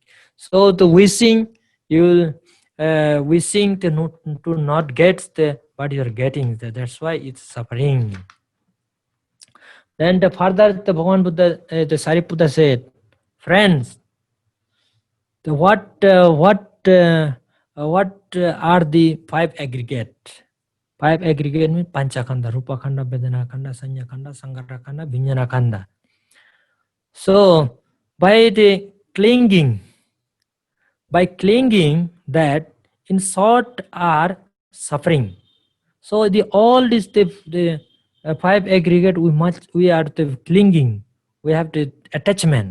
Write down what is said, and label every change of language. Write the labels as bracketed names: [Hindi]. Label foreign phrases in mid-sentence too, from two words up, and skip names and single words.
[English] So the wishing, you wishing to not get but you're getting that's why it's suffering. Then the further the Bhagavan Buddha, the Sariputta said, friends, what are the five aggregate? Five aggregate means [Pali] Panchakhanda, Rupa Khanda, Vedana Khanda, Sanya Khanda, Sankhara Khanda, Vijnana Khanda. [English] So by the clinging that in short are suffering. So the all this the five aggregate we are the clinging, we have the attachment.